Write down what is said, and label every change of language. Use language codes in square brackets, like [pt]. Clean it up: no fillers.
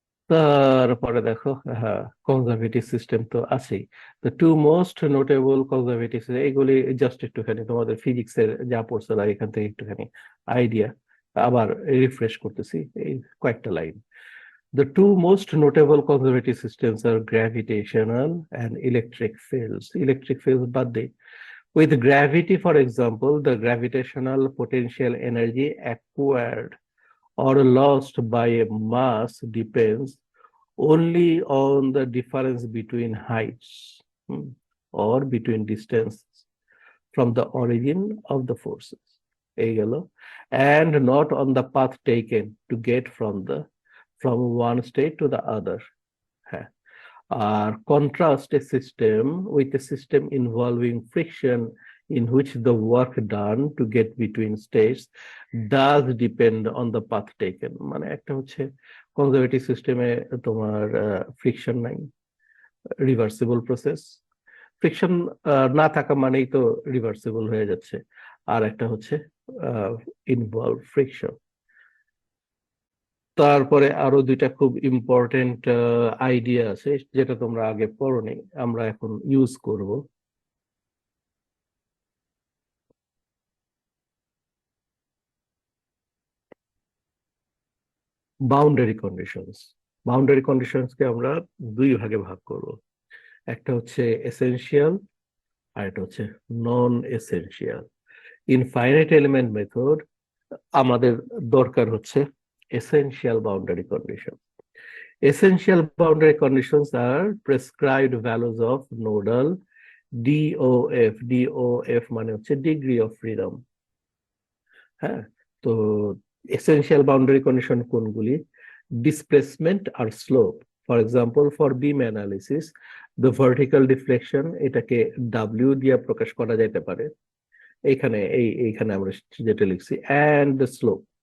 [bn] তারপরে দেখো, হ্যাঁ, কনজারভেটিভ সিস্টেম তো আছেই। তো টু মোস্ট নোটেবল কনজারভেটিভ, এইগুলি জাস্ট একটুখানি তোমাদের ফিজিক্সের যা পড়ছিল এখান থেকে একটুখানি আইডিয়া আবার রিফ্রেশ করতেছি, এই কয়েকটা line. [en] The two most notable conservative systems are gravitational and electric fields. [bn] Electric fields বাদ দেই। [en] With gravity, for example, the gravitational potential energy acquired or lost by a mass depends only on the difference between heights, or between distances from the origin of the forces, [bn] এই গেল, [en] and not on the path taken to get from one state to the other. হ্যাঁ, আর contrast a system with a system involving friction in which the work done to get between states does depend on the path taken। [bn] মানে একটা হচ্ছে conservative সিস্টেমে তোমার friction নাই, reversible process. Friction না থাকা মানেই তো রিভার্সিবল হয়ে যাচ্ছে। আর একটা হচ্ছে ইনভলভ ফ্রিকশন। তারপরে আরো দুইটা খুব ইম্পর্টেন্ট আইডিয়া আছে যেটা তোমরা আগে পড়োনি, আমরা এখন ইউজ করব। Boundary conditions. বাউন্ডারি কন্ডিশনসকে আমরা দুই ভাগে ভাগ করব, একটা হচ্ছে এসেনশিয়াল আর একটা হচ্ছে নন essential. In finite element method আমাদের দরকার হচ্ছে essential boundary condition. [en] Essential boundary conditions are prescribed values of nodal DOF। [bn] DOF মানে হচ্ছে ডিগ্রি অফ ফ্রিডম। হ্যাঁ, তো essential boundary condition কোনগুলি? Displacement আর slope. [en] for example, for beam analysis the vertical deflection, [bn] এটাকে W দিয়ে প্রকাশ করা যেতে পারে, এইখানে আমরা যেটা লিখছি, অ্যান্ড দ্য স্লোপ।